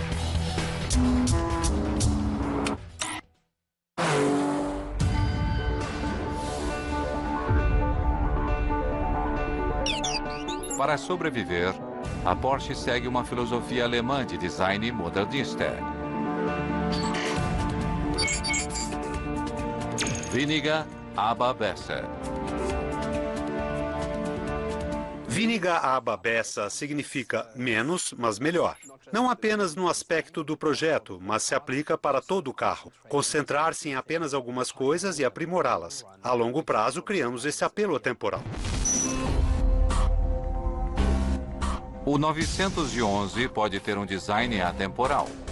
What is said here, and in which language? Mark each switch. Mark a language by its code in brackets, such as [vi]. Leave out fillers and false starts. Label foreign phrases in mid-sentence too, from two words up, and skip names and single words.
[pt] Para sobreviver, a Porsche segue uma filosofia alemã de design modernista. [de] Weniger, aber besser. Weniger aber besser [pt] significa menos, mas melhor. Não apenas no aspecto do projeto, mas se aplica para todo o carro. Concentrar-se em apenas algumas coisas e aprimorá-las. A longo prazo, criamos esse apelo atemporal. O 911 pode ter um design atemporal.